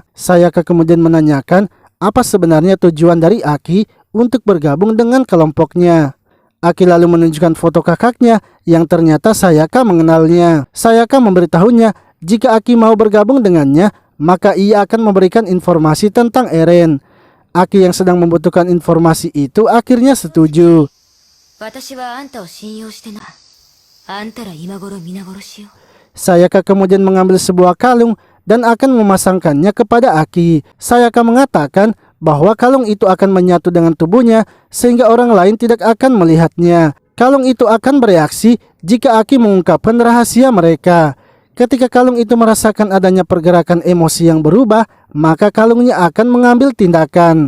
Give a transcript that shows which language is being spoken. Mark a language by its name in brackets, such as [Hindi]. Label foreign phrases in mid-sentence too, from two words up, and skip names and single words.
[Indonesian] Sayaka kemudian menanyakan apa sebenarnya tujuan dari Aki untuk bergabung dengan kelompoknya. Aki lalu menunjukkan foto kakaknya yang ternyata Sayaka mengenalnya. Sayaka memberitahunya jika Aki mau bergabung dengannya, maka ia akan memberikan informasi tentang Eren. Aki yang sedang membutuhkan informasi itu akhirnya setuju. [Japanese] 私はあんたを信用してな。あんたら今頃皆殺しよ。 [Indonesian] Sayaka kemudian mengambil sebuah kalung dan akan memasangkannya kepada Aki. Sayaka mengatakan bahwa kalung itu akan menyatu dengan tubuhnya sehingga orang lain tidak akan melihatnya. Kalung itu akan bereaksi jika Aki mengungkapkan rahasia mereka. Ketika kalung itu merasakan adanya pergerakan emosi yang berubah, maka kalungnya akan mengambil tindakan.